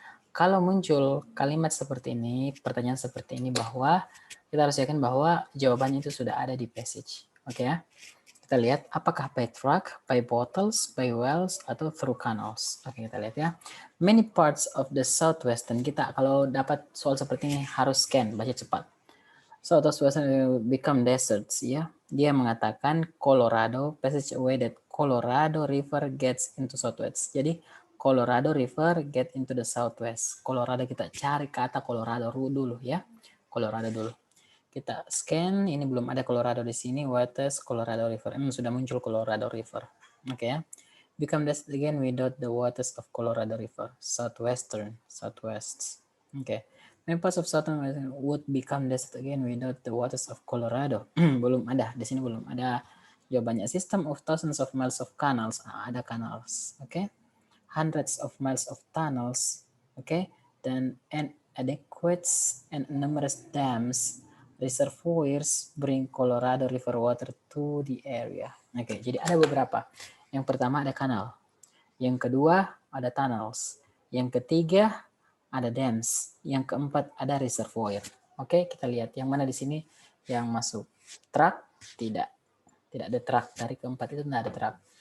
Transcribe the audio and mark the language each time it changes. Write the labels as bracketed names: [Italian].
[Indonesian] Kalau muncul kalimat seperti ini, pertanyaan seperti ini, bahwa kita harus yakin bahwa jawabannya itu sudah ada di passage. Oke ya. Kita lihat apakah [English] by truck, by bottles, by wells, [Indonesian] atau [English] through canals. [Indonesian] Oke, kita lihat ya. [English] Many parts of the southwestern, [Indonesian] kita kalau dapat soal seperti ini harus scan, baca cepat. [English] Southwestern become deserts, ya. [Indonesian] Dia mengatakan [English] Colorado, passage away that Colorado River gets into southwest. Jadi Colorado River get into the southwest. [Indonesian] Colorado, kita cari kata Colorado dulu ya. Colorado dulu. Kita scan, ini belum ada Colorado di sini. [English] Waters Colorado River. [Indonesian] Sudah muncul [English] Colorado River. Oke ya. Become desert again without the waters of Colorado River. Southwestern, southwest. Oke. Many parts of southern would become desert again without the waters of Colorado. [Indonesian] Belum ada, di sini belum ada jawabannya. [English] System of thousands of miles of canals. Ada canals, oke. Hundreds of miles of tunnels, okay, then adequate and numerous dams, reservoirs bring Colorado River water to the area. [Indonesian] Oke, jadi ada beberapa. Yang pertama ada kanal, yang kedua ada tunnels, yang ketiga ada dams, yang keempat ada reservoir. Oke, kita lihat yang mana di sini yang masuk. Truck tidak ada truck, dari keempat itu tidak ada truck.